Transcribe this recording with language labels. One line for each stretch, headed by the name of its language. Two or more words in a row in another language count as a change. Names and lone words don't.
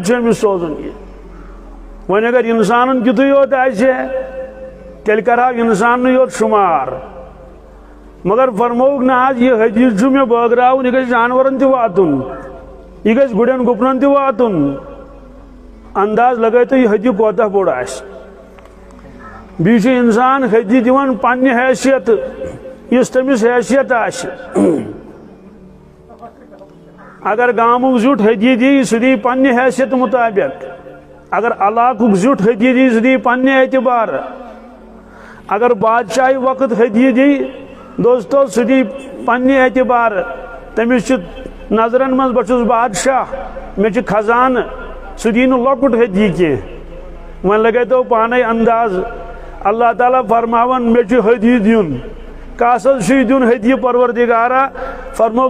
Kashmiri: چھُ أمِس سوزُن یہِ وۄنۍ اگر انسانن کیُتھُے یوت آسہِ ہے تیٚلہِ کرہاو انساننٕے یوت شُمار مگر فرمووُکھ نہ حظ یہِ ہدیہ چھُ مےٚ بٲگراوُن یہِ گژھِ جانورن تہِ واتُن یہِ گژھِ گُرٮ۪ن گُپنن تہِ واتُن انداز لگٲیِو تُہۍ یہِ ہدیہ کوتاہ بوٚڑ آسہِ بیٚیہِ چھُ انسان ہدیہ دِوان پننہِ حیثیت یُس تٔمِس حیثیت آسہِ اگر گامُک زیُٹھ ہدیہ دی سُہ دی پننہِ حیثیت مطابق اگر علاقُک زیُٹھ ہدیہ دی سُہ دی پننہِ اعتبارٕ اگر بادشاہی وقت ہدیہ دی دوستو سُہ دی پننہِ اعتبارٕ تٔمِس چھُ نظرن منٛز بہٕ چھُس بادشاہ مےٚ چھُ خزانہٕ سُہ دی نہٕ لۄکُٹ ہدیہ کینٛہہ وۄنۍ لگٲیتو پانے انداز اللہ تعالیٰ فرماون مےٚ چھُ ہدیہ دیُن کس حظ چھُے دیُن ہدیہ پروردگارا فرمووُکھ